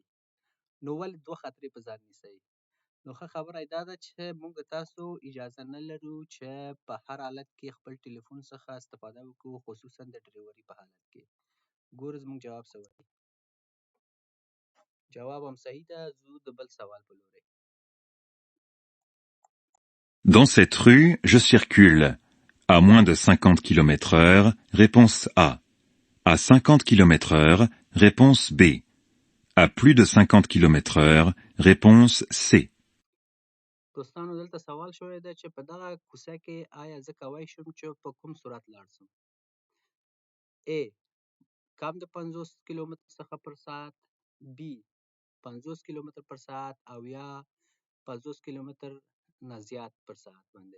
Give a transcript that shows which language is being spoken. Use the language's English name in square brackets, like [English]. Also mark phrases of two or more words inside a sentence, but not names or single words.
[Pashto] نو ولې دوه خطرې په ځان نیسئ؟ نو ښه خبره دا ده چې موږ تاسو اجازه نه لرو چې په هر حالت کې خپل ټلیفون څخه استفاده وکړو، خصوصا د ډریوري په حالت کې. ګورو زموږ جواب څه وایي. جواب هم صحیح ده. ځو د بل سوال په لوري. [French] Dans cette rue, je circule. À moins de 50 km/h, réponse A. À 50 km/h, réponse B. À plus de 50 km/h, réponse C. [Pashto] دوستانو دلته سوال شوی ده چې په دغه کوڅه کې آیا زه کولی شم چې په کوم سرعت لاړ شم؟ A. کم د 50 کیلومتر څخه پر ساعت، B. 50 کیلومتر پر ساعت او یا 50 کیلومتر نه زیات پر ساعت باندې.